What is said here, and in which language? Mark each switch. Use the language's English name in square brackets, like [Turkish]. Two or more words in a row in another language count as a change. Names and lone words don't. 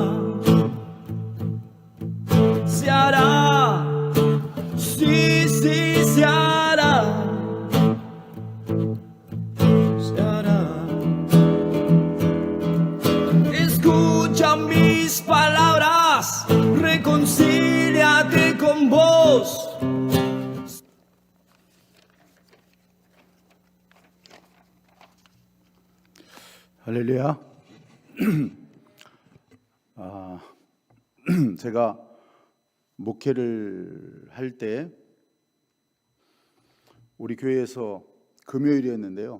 [Spanish] Se hará, sí, sí, se hará. Se hará. Escucha mis palabras, reconcíliate con vos. [Korean] 할렐루야. 제가 목회를 할 때 우리 교회에서 금요일이었는데요.